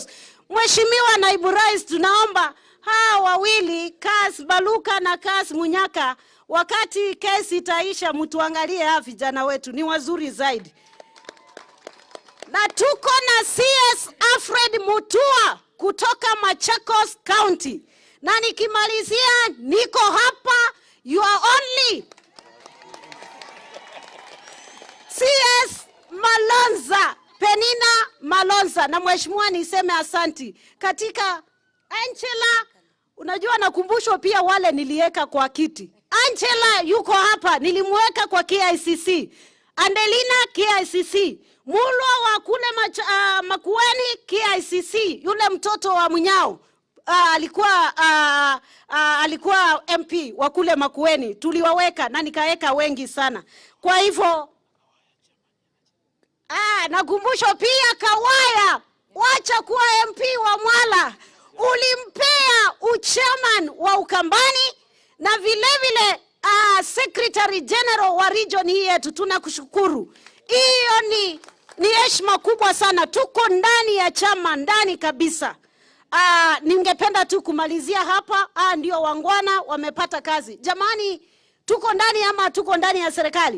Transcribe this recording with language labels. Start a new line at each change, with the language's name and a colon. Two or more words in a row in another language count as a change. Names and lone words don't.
Swahili: Mheshimiwa Naibu Rais, tunaomba hawa wawili Kas Baluka na Kas Munyaka, wakati kesi itaisha mtuangalie hawa vijana wetu, ni wazuri zaidi. Na tuko na CS Alfred Mutua kutoka Machakos County. Na nikimalizia, niko hapa
English: you are only
Swahili: CS Malonza, Penina Malonza. Na mheshimiwa niseme asanti. Katika Angela, unajua nakumbushwa pia wale niliweka kwa kiti. Angela yuko hapa, nilimweka kwa KICC. Andelina KICC. Mulwa wa kule Makueni KICC, yule mtoto wa Munyao. Alikuwa MP wa kule Makueni. Tuliwaweka na nikaweka wengi sana. Kwa hivyo nakumbusho pia Kawaya, wacha kuwa MP wa Mwala, ulimpea uchairman wa Ukambani na vile vile
English: Secretary General
Swahili: wa region hii yetu. Tunakushukuru. Hiyo ni heshima kubwa sana. Tuko ndani ya chama, ndani kabisa. Ningependa tu kumalizia hapa. Ndio wangwana wamepata kazi. Jamani, tuko ndani ama tuko ndani ya serikali?